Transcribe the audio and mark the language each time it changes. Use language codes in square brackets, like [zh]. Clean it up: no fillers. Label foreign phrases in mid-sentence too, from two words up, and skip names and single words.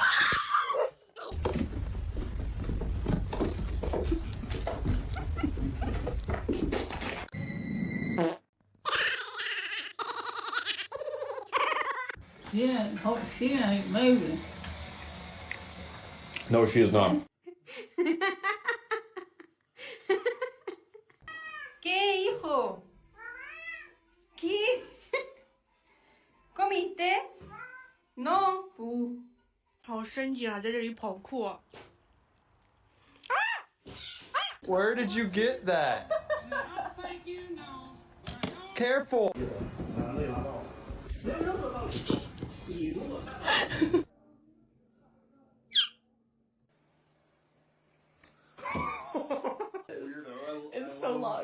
[en] She ain't moving. No, she is not. [es] ¿Qué, hijo? ¿Qué? ¿Comiste? No. [zh] 好生气啊，在这里跑酷。 [en] Where did you get that? Careful. It's so long.